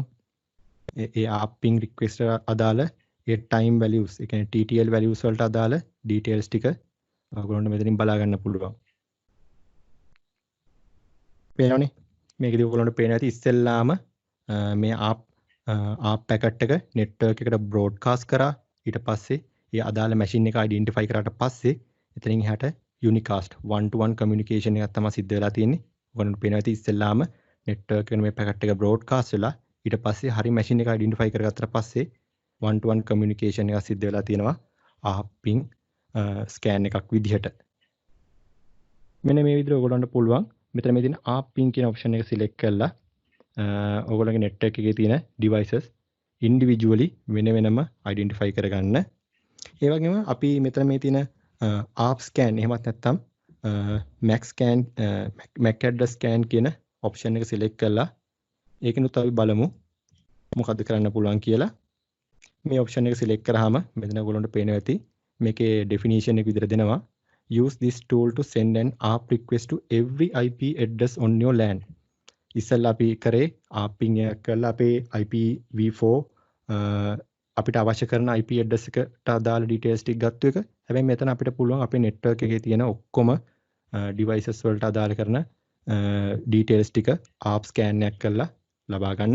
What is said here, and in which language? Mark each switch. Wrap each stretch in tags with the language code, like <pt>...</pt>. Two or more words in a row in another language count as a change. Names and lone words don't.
<si>ඒ</si> <en>ARPing request</en> <si>එකට අදාළ ඒ</si> <en>time values</en> <si>ඒ කියන්නේ</si> <en>TTL values</en> <si>වලට අදාළ details ටික ඔයගොල්ලන්ට මෙතනින් බලා ගන්න පුළුවන්. පේනවනේ මේකදී ඔයගොල්ලන්ට පේන ඇති ඉස්සෙල්ලාම මේ</si> <en>ARP packet</en> <si>එක network එකට broadcast කරා. ඊට පස්සේ ඒ අදාළ machine එක identify කරාට පස්සේ එතනින් එහාට</si> <en>unicast one to one communication</en> <si>එකක් තමයි සිද්ධ වෙලා තියෙන්නේ. ඔයගොල්ලන්ට පේනවා ඇති ඉස්සෙල්ලාම network එකට මේ packet එක broadcast වෙලා ඊට පස්සේ හරි machine එක identify කරගත්තට පස්සේ</si> <en>one to one communication</en> <si>එකක් සිද්ධ වෙලා තියෙනවා</si> <en>ARPing scan</en> <si>එකක් විදිහට. මෙන්න මේ විදිහට ඔයගොල්ලන්ට පුළුවන් මෙතන මේ තියෙන ARPing කියන option එක select කරලා ඔයගොල්ලන්ගේ network එකේ තියෙන</si> <en>devices individually</en> <si>වෙනම identify කරගන්න. ඒ වගේම අපි මෙතන මේ තියෙන</si> <en>ARP scan</en> <si>එහෙමත් නැත්නම්</si> <en>MAC address scan</en> <si>කියන option එක select කරලා ඒකිනුත් අපි බලමු මොකද්ද කරන්න පුළුවන් කියලා. මේ option එක select කරාම මෙතන ඔයගොල්ලන්ට පේනවා ඇති මේකේ definition එක විදිහට දෙනවා</si> <en>use this tool to send an ARP request to every IP address on your LAN.</en> <si>ඉස්සෙල්ලා අපි කරේ ARPing එක කරලා අපේ IPv4 අපිට අවශ්‍ය කරන</si> <en>IP address</en> <si>එකට අදාළ details ටික ගත්ත එක. හැබැයි මෙතන අපිට පුළුවන් අපේ network එකේ තියෙන ඔක්කොම devices වලට අදාළ කරන details ටික</si> <en>ARP scan</en> <si>එකක් කරලා ලබා ගන්න.</si>